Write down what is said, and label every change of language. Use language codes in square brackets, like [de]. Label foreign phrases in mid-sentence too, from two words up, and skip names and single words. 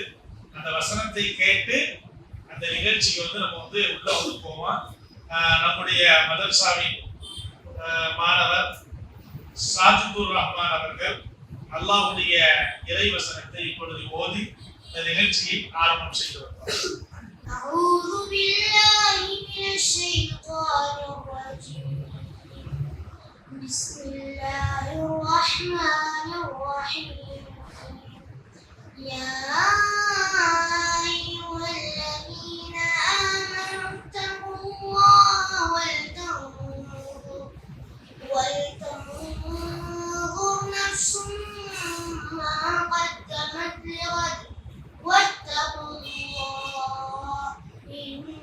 [ta] அந்த வசனத்தை கேட்டு அந்த நிகழ்ச்சிக்கு வந்து நம்ம வந்து உள்ள வந்து போவோம். நம்முடைய மதர்சாவின் மாணவர் சாஜிதுர் ரஹ்மான் அவர்கள் அல்லாஹ்வுடைய இறை வசனத்தை இப்பொழுது ஓதி இந்த நிகழ்ச்சியை ஆரம்பம் செய்து வருகிறார். [ar] أعوذ بالله من الشيطان الرجيم بسم الله الرحمن الرحيم يا أيها الذين آمنوا اتقوا الله ولتنظر نفس ما قدمت لغد واتقوا الله إن